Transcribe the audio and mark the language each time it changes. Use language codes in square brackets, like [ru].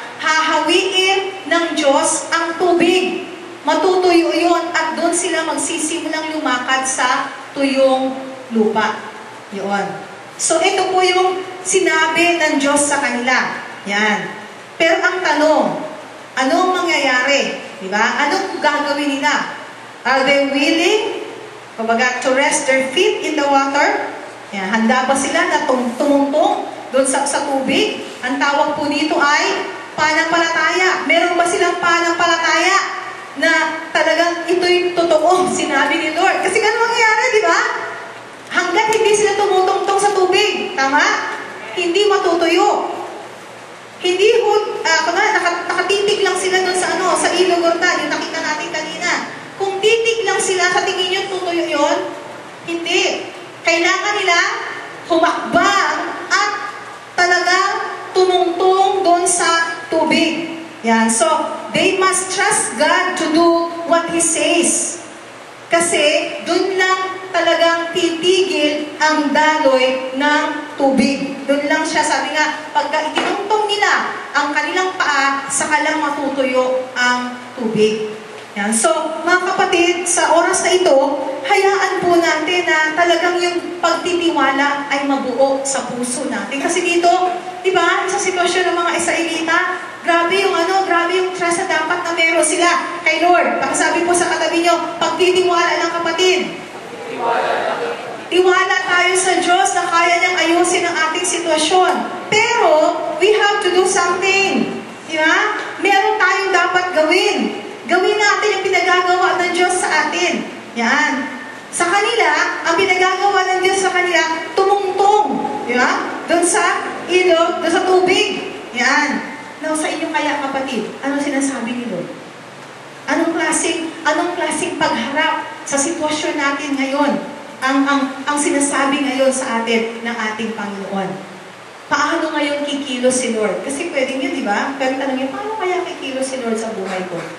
[tl] Hahawiin ng Diyos ang tubig. Matutuyo yun, at doon sila magsisimulang lumakad sa tuyong lupa. Yun. So, ito po yung sinabi ng Diyos sa kanila. Yan. Pero ang tanong, Anong mangyayari? Diba? Anong gagawin nila? [en] Are they willing, [tl] kumbaga, [en] to rest their feet in the water? [tl] Yan, handa ba sila na tumungtong doon sa tubig? Ang tawag po dito ay pananampalataya. Meron ba silang pananampalataya na talagang ito'y totoo, sinabi ni Lord? Kasi ganun mangyayari, di ba? Hanggat hindi sila tumutungtong sa tubig, tama? Hindi matutuyo. Hindi nakatitig lang sila doon sa Ilog Jordan, yung nakita natin kanina. Kung titig lang sila, sa tingin nyo tutuyo yun? Hindi. Kailangan nila humakbang at talagang tumungtong doon sa tubig. Yan. [en] So, they must trust God to do what He says. [tl] Kasi, doon lang talagang titigil ang daloy ng tubig. Doon lang siya, sabi nga, pagka itinungtong nila ang kanilang paa, saka lang matutuyo ang tubig. Yan. So, mga kapatid, sa oras na ito, hayaan po natin na talagang yung pagtitiwala ay mabuo sa puso natin. Kasi dito, di ba, sa sitwasyon ng mga Israelita, grabe yung trust na dapat na meron sila kay Lord. Pakisabi po sa katabi nyo, pagtitiwala ng kapatid. Tiwala tayo sa Diyos na kaya niyang ayusin ang ating sitwasyon. Pero, [en] we have to do something. [tl] Di ba? Meron tayong dapat gawin. Gawin natin yung pinagagawa ng Diyos sa atin. Yan. Sa kanila, ang pinagagawa ng Diyos sa kanila, tumungtong. Di ba? Doon sa ilog, doon sa tubig. Yan. [en] Now, [tl] sa inyo kaya kapatid, ano sinasabi ni Lord? Anong klaseng pagharap sa sitwasyon natin ngayon? Ang sinasabi ngayon sa atin ng ating Panginoon. Paano ngayon kikilos si Lord? Kasi pwedeng yun, di ba? Pero tanong niyo, paano kaya kikilos si Lord sa buhay ko?